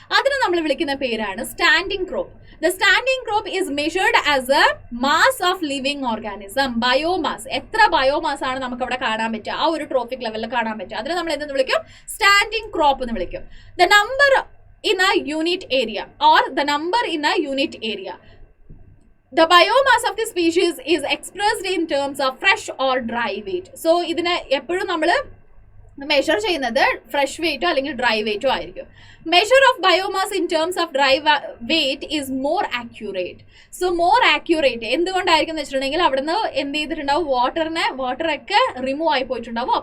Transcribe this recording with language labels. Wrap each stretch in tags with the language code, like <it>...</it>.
<ml>അതിന് നമ്മൾ വിളിക്കുന്ന പേരാണ് standing crop.</ml> <en>The standing crop is measured as a mass of living organism.</en> <ml>Biomass, എത്ര ബയോമാസ് ആണ് നമുക്ക് അവിടെ കാണാൻ പറ്റുക, ആ ഒരു ട്രോഫിക് ലെവലിൽ കാണാൻ പറ്റുക, അതിന് നമ്മൾ എന്തെന്ന് വിളിക്കും? സ്റ്റാൻഡിങ് ക്രോപ്പ് എന്ന് വിളിക്കും.</ml> <en>The number in a unit area or the number in a unit area. The biomass of the species is expressed in terms of fresh or dry weight.</en> <ml>So ഇതിനെ എപ്പോഴും നമ്മൾ മെഷർ ചെയ്യുന്നത് fresh വെയിറ്റോ അല്ലെങ്കിൽ dry വെയിറ്റോ ആയിരിക്കും.</ml> <en>Measure of biomass in terms of dry weight is more accurate.</en> <ml>So more accurate എന്തുകൊണ്ടായിരിക്കും എന്ന് വെച്ചിട്ടുണ്ടെങ്കിൽ അവിടുന്ന് എന്ത് ചെയ്തിട്ടുണ്ടാവും, വാട്ടറൊക്കെ റിമൂവ് ആയി പോയിട്ടുണ്ടാവും.</ml>